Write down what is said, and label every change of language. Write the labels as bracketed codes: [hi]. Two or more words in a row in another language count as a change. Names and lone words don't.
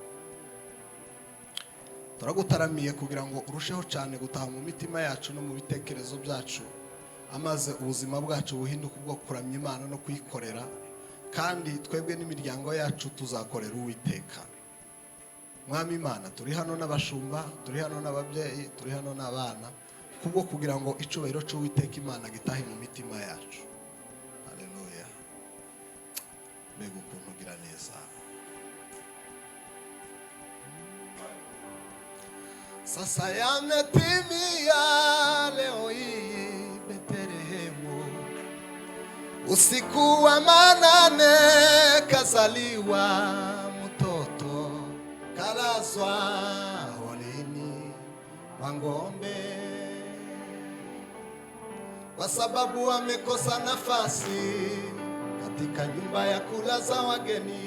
[rw] Turagutaramiye kugira ngo urusheho cyane gutaha mu mitima yacu no mu bitekerezo byacu, amaze ubuzima bwacu buhinduka ubwo kuramya Imana no kuyikorera, kandi twebwe n'imiryango yacu tuzakorera Uwiteka. Mwami Imana, turi hano n'abashumba, turi hano n'ababyeyi, turi hano n'abana, kubwo kugira ngo icubahiro cy'Uwiteka Imana gitahe mu mitima yacu. Haleluya. Mbega ukuntu ugira neza. [sw] Sasa yametimia leo hii Betlehemu, usiku wa manane kazaliwa mtoto, kalazwa holini wa ng'ombe, kwa sababu amekosa nafasi katika nyumba ya kulaza wageni.